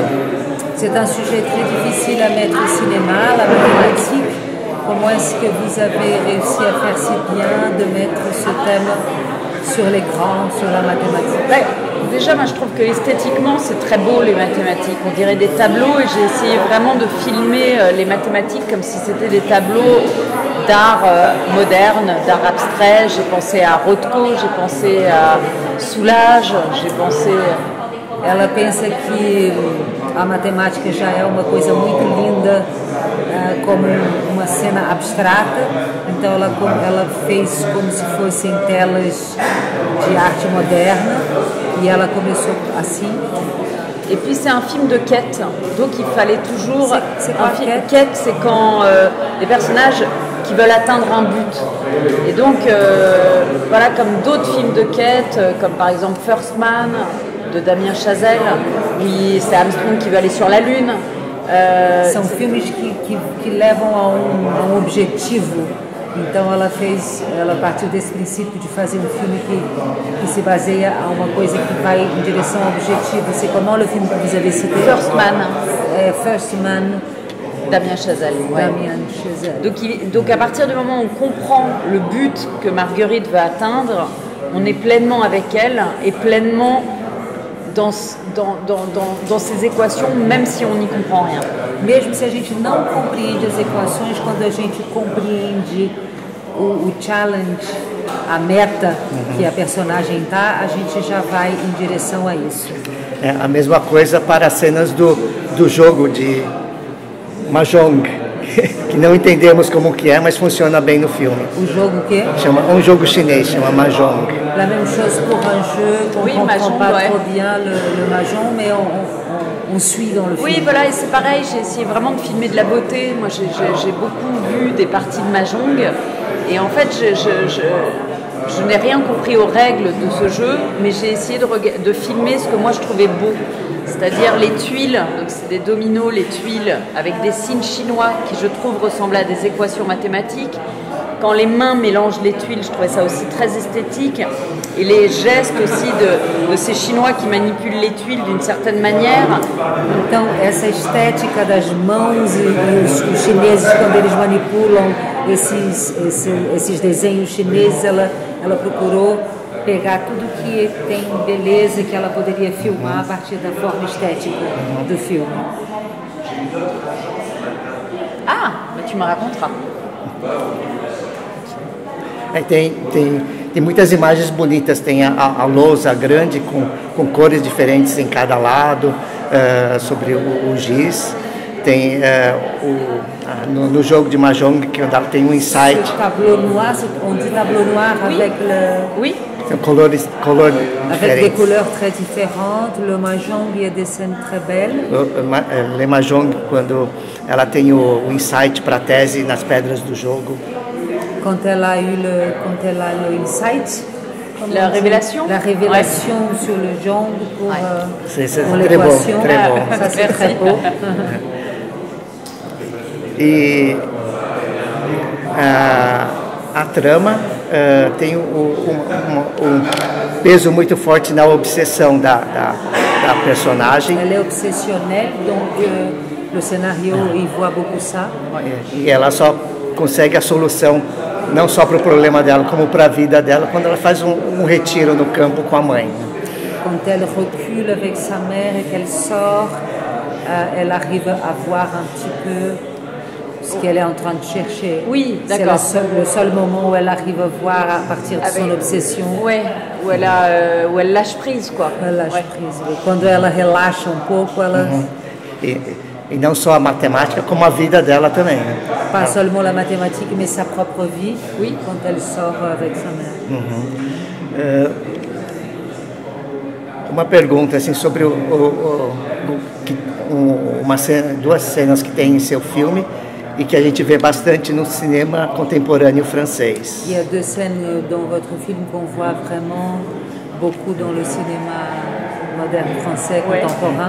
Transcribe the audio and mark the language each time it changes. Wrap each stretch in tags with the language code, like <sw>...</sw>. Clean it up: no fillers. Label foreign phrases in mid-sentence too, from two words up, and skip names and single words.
<fr>C'est un sujet très difficile à mettre au cinéma, la mathématique. Comment est-ce que vous avez réussi à faire si bien de mettre ce thème sur l'écran, sur la mathématique? Déjà, moi, je trouve que esthétiquement, c'est très beau les mathématiques. On dirait des tableaux et j'ai essayé vraiment de filmer les mathématiques comme si c'était des tableaux d'art moderne, d'art abstrait. J'ai pensé à Rothko, j'ai pensé à Soulage, j'ai pensé...</fr> <pt>Ela pensa que a matemática já é uma coisa muito linda, como uma cena abstrata, então ela fez como se fossem telas de arte moderna, e ela começou assim.</pt> <fr>Et puis c'est un film de quête, donc il fallait toujours... C'est quoi, un film de quête, c'est quand les personnages qui veulent atteindre un but. Et donc, voilà, comme d'autres films de quête, comme par exemple First Man, de Damien Chazelle, où c'est Armstrong qui veut aller sur la Lune.</fr> <pt>São filmes que levam a objetivo. Então ela partiu desse princípio de fazer um filme que se baseia a uma coisa que vai em direção ao objetivo.</pt> <fr>C'est comment le film que vous avez cité? First Man. First Man. Damien Chazelle. Ouais. Damien Chazelle. Donc à partir du moment où on comprend le but que Marguerite veut atteindre, on est pleinement avec elle et pleinement dans ces équations, même si on n'y comprend rien.</fr> <pt>Mesmo se a gente não compreende as equações, quando a gente compreende o challenge, a meta que a personagem está, a gente já vai em direção a isso. É a mesma coisa para as cenas do jogo de Mahjong, que não entendemos como que é, mas funciona bem no filme. O jogo que chama um jogo chinês, chama Mahjong.</pt> <fr>La même chose pour un jeu qu'on ne comprend pas trop bien le Mahjong, mais on suit dans le film. Oui, voilà, et c'est pareil, j'ai essayé vraiment de filmer de la beauté. Moi, j'ai beaucoup vu des parties de Mahjong, et en fait, je n'ai rien compris aux règles de ce jeu, mais j'ai essayé de filmer ce que moi je trouvais beau. C'est-à-dire les tuiles, donc c'est des dominos, les tuiles, avec des signes chinois qui je trouve ressemblent à des équations mathématiques. Quand les mains mélangent les tuiles, je trouvais ça aussi très esthétique. Et les gestes aussi de ces Chinois qui manipulent les tuiles d'une certaine manière.</fr> <pt>Então, essa estética das mãos e os chineses, quando eles manipulam esses desenhos chineses, ela procurou pegar tudo que tem beleza que ela poderia filmar a partir da forma estética do filme.</pt> <fr>Ah, mais tu me raconteras.</fr> <pt>Tem muitas imagens bonitas, tem a lousa grande com cores diferentes em cada lado, sobre o giz. Tem no jogo de Mahjong que tem um insight.</pt> <fr>On dit tableau noir avec Oui. Color avec des couleurs très différentes. Le Mahjong, il y a des scènes très belles. Le Mahjong,</fr> <pt>quando ela tem o insight para a tese nas pedras do jogo.</pt> <fr>Quand elle a eu le insight, la révélation sur le Jong pour pour l'équation. Très beau. Ça c'est très beau.</fr> <pt>E a trama tem um peso muito forte na obsessão da personagem.</pt> <fr>Elle est obsessionnelle, donc le scénario il voit beaucoup ça.</fr> <pt>E ela só consegue a solução não só para o problema dela, como para a vida dela, quando ela faz um retiro no campo com a mãe.</pt> <fr>Quand elle recule avec sa mère et qu'elle sort, elle arrive à voir un petit peu ce qu'elle est en train de chercher. Oui, d'accord. C'est le seul moment où elle arrive à voir à partir de son obsession. Ouais, où elle lâche prise, quoi. Elle lâche prise.</fr> <pt>Et quando ela relaxa um pouco, ela... E não só a matemática, como a vida dela também.</pt> <fr>Pas seulement la mathématique, mais sa propre vie, oui, quand elle sort avec sa mère.</fr> <pt>Uma pergunta assim sobre duas cenas que tem em seu filme e que a gente vê bastante no cinema contemporâneo francês.</pt> <fr>Il y a deux scènes dans votre film qu'on voit vraiment beaucoup dans le cinéma moderne français contemporain.</fr>